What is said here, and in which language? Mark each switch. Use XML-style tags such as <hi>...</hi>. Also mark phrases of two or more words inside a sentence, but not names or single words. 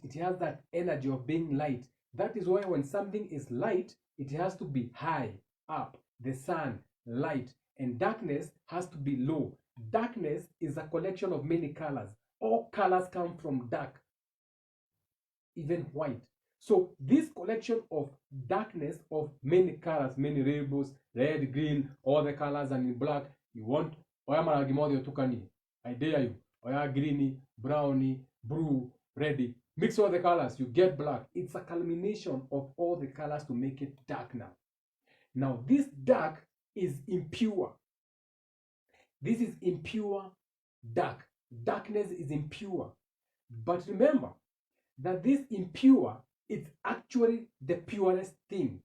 <en>It has that energy of being light. That is why when something is light, it has to be high, up, the sun, light, and darkness has to be low. Darkness is a collection of many colors. All colors come from dark, even white. So this collection of darkness of many colors, many rainbows, red, green, all the colors, and in black, you want oya maragimodio tukani. I dare you. Oya greeny, browny, blue, red. Mix all the colors, you get black. It's a culmination of all the colors to make it dark now. Now this dark is impure. This is impure dark. Darkness is impure. But remember that this impure, it's actually the purest thing.</en>